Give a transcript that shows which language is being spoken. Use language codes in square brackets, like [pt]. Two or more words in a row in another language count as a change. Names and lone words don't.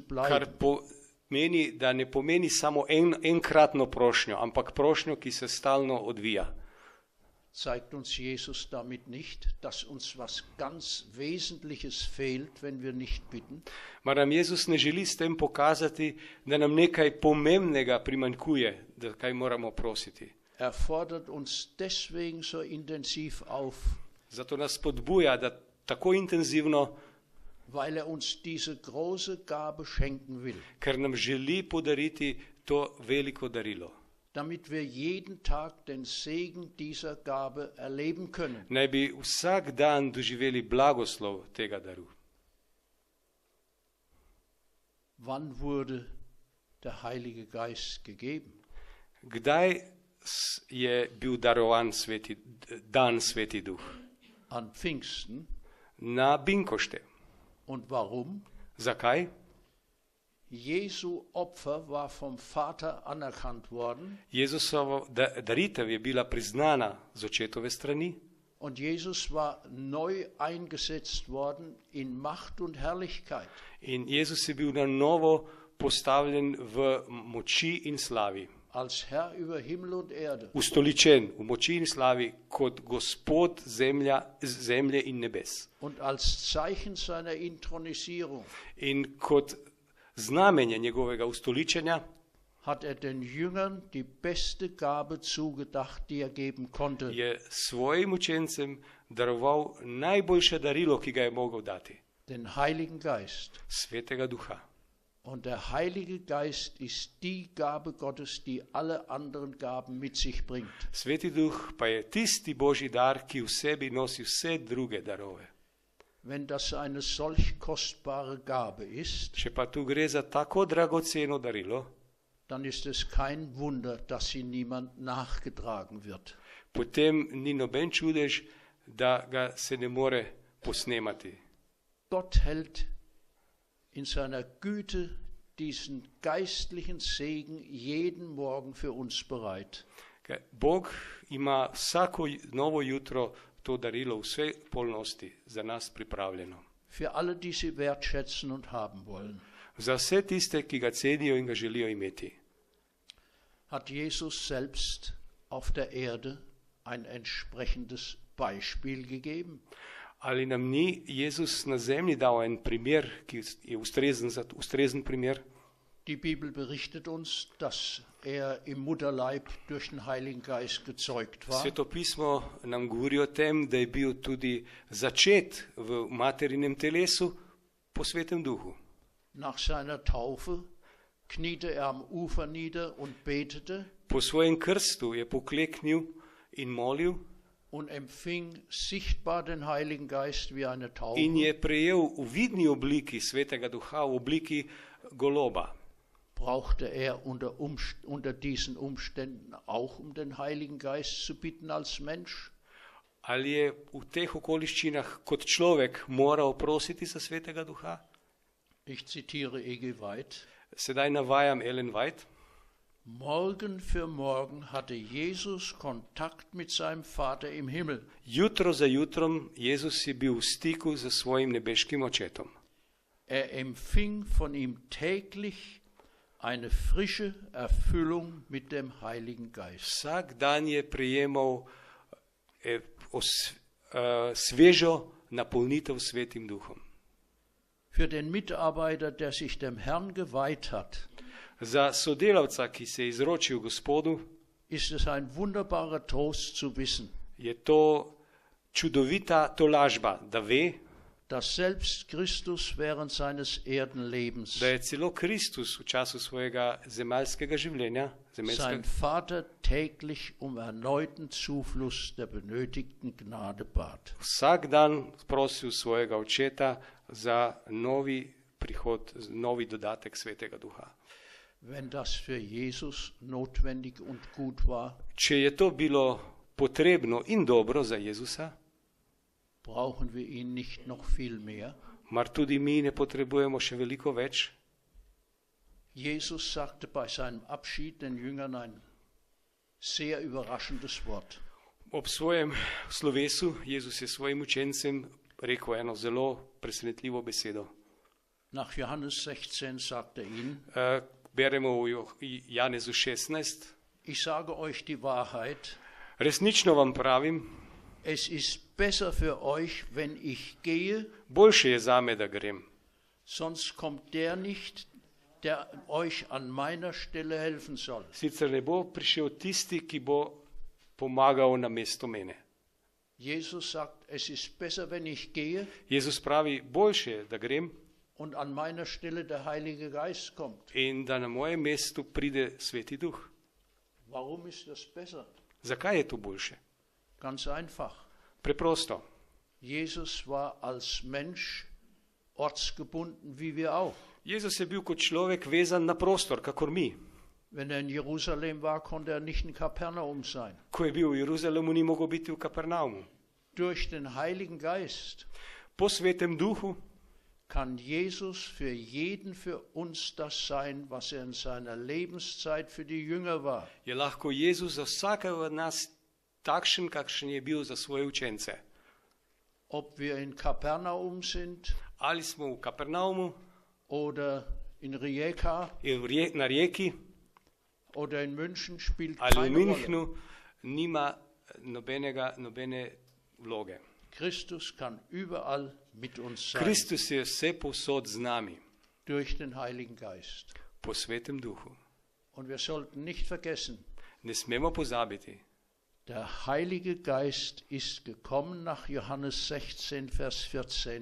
[sl] Kar [de] bleiben. [sl] pomeni, da ne pomeni samo enkratno prošnjo, ampak prošnjo, ki se stalno odvija. [de] Zeigt uns Jesus damit nicht, dass uns was ganz Wesentliches fehlt, wenn wir nicht bitten? [sl] Mar nam Jezus ne želi s tem pokazati, da nam nekaj pomembnega primanjkuje, da kaj moramo prositi. [de] Er fordert uns deswegen so intensiv auf, [sl] Zato nas spodbuja, da tako intenzivno, [de] weil er uns diese große Gabe schenken will, [sl] ker nam želi podariti to veliko darilo. [de] damit wir jeden Tag den Segen dieser Gabe erleben können. [sl] Naj bi vsak dan doživeli blagoslov tega daru. [de] Wann wurde der Heilige Geist gegeben? [sl] Kdaj je bil darovan dan Sveti Duh? [de] An Pfingsten, [sl] na Binkošte. [de] Und warum? [sl] Zakaj? [de] Jesu Opfer war vom Vater anerkannt worden [sl] Jezusova daritev je bila priznana z očetove strani [de] und Jesus war neu eingesetzt worden in Macht und Herrlichkeit. [sl] in Jezus je bil na novo postavljen v moči in slavi. [de] Als Herr über Himmel und Erde. [sl] Ustoličen v moči in slavi kot Gospod zemlje in nebes. [de] Und als Zeichen seiner Inthronisierung [sl] In kot znamenje njegovega ustoličenja [de] hat den Jüngern die beste Gabe zugedacht, die geben konnte. [sl] je svojim učencem daroval najboljše darilo, ki ga je mogel dati. [de] Den Heiligen Geist. [sl] Svetega Duha. [de] Und der Heilige Geist ist die Gabe Gottes, die alle anderen Gaben mit sich bringt. [sl] Sveti Duh pa je tisti božji dar, ki v sebi nosi vse druge darove. [de] Wenn das eine solch kostbare Gabe ist, [sl] Če pa tu gre za tako dragoceno darilo, [de] dann ist es kein Wunder, dass sie niemand nachgetragen wird. [sl] potem ni noben čudež, da ga se ne more posnemati. [de] Gott hält in seiner Güte diesen geistlichen Segen jeden Morgen für uns bereit. [sl] Bog ima vsako novo jutro to darilo v vsej polnosti za nas pripravljeno. [de] Für alle, die sie wertschätzen und haben wollen. [sl] Za vse tiste, ki ga cenijo in ga želijo imeti. [de] Hat Jesus selbst auf der Erde ein entsprechendes Beispiel gegeben? [sl] Ali nam ni Jezus na zemlji dal en primer, ki je ustrezen primer? [de] Die Bibel berichtet uns, dass im Mutterleib durch den Heiligen Geist gezeugt war. [sl] Sveto pismo nam govori o tem, da je bil tudi začet v materinem telesu po Svetem Duhu. [de] Nach seiner Taufe kniete am Ufer nieder und betete. [sl] Po svojem krstu je pokleknil in molil. [de] Und empfing sichtbar den Heiligen Geist wie eine Taube. [sl] In je prejel v vidni obliki Svetega Duha, v obliki goloba. [de] Brauchte unter diesen Umständen auch den Heiligen Geist zu bitten als Mensch? [sl] Ali je v teh okoliščinah kot človek moral prositi za Svetega Duha? [de] Ich zitiere E.G. White. [sl] Sedaj navajam Ellen White. [de] Morgen für morgen hatte Jesus Kontakt mit seinem Vater im Himmel. [sl] Jutro za jutrom Jezus je bil v stiku z svojim nebeškim očetom. [de] Empfing von ihm täglich eine frische Erfüllung mit dem Heiligen Geist. [sl] Vsak dan je prejemal svežo napolnitev s Svetim Duhom. [de] Für den Mitarbeiter, der sich dem Herrn geweiht hat, [sl] za sodelavca, ki se je izročil Gospodu, [de] ist es ein wunderbarer Trost zu wissen, [sl] je to čudovita tolažba, da ve, [de] dass selbst Christus während seines Erdenlebens [sl] da je celo Kristus v času svojega zemeljskega življenja, [de] sein Vater täglich erneuten Zufluss der benötigten Gnade bat. [sl] Vsak dan prosil svojega očeta za novi prihod, novi dodatek Svetega Duha. [de] Wenn das für Jesus notwendig und gut war, [sl] če je to bilo potrebno in dobro za Jezusa, [de] brauchen wir ihn nicht noch viel mehr. [sl] Mar tudi mi ne potrebujemo še veliko več? [de] Jesus sagte bei seinem Abschied den Jüngern ein sehr überraschendes Wort. [sl] Ob svojem slovesu Jezus je svojim učencem rekel eno zelo presenetljivo besedo. [de] Nach Johannes 16 sagt ihnen, [sl] beremo v Janezu 16. [de] Ich sage euch die Wahrheit. [sl] Resnično vam pravim, [de] es ist besser für euch, wenn ich gehe. [sl] Boljše je zame, da grem. [de] Sonst kommt der nicht, der euch an meiner Stelle helfen soll. [sl] Sicer ne bo prišel tisti, ki bo pomagal na mesto mene. [de] Jesus sagt, es ist besser, wenn ich gehe. [sl] Jezus pravi, boljše je, da grem. [de] Und an meiner Stelle der Heilige Geist kommt. [sl] In da na mojem mestu pride Sveti Duh. [de] Warum ist das besser? [sl] Zakaj je to boljše? [de] Ganz einfach. [sl] Preprosto. [de] Jesus war als Mensch ortsgebunden, wie wir auch. [sl] Jezus je bil kot človek vezan na prostor, kakor mi. [de] Wenn in Jerusalem war, konnte nicht in Kapernaum sein. [sl] Ko je bil v Jeruzalemu, ni mogel biti v Kapernaumu. [de] Durch den Heiligen Geist [sl] po Svetem Duhu [de] kann Jesus für jeden für uns das sein, was er in seiner Lebenszeit für die Jünger war. [sl] je lahko Jezus za vsakega od nas takšen, kakšen je bil za svoje učence. [de] Ob wir in Kapernaum sind [sl] Ali smo v Kapernaumu, [de] oder in Rijeka [sl] na rijeki, [de] oder in München, spielt [sl] ali v [de] keine Rolle. [sl] Münchnu, nima nobene vloge. [de] Christus kann überall mit uns sein, [sl] Kristus je vse povsod z nami, [de] durch den Heiligen Geist. [sl] po Svetem Duhu. [de] Und wir sollten nicht vergessen, [sl] Ne smemo pozabiti, [de] der Heilige Geist ist gekommen nach Johannes 16, Vers 14,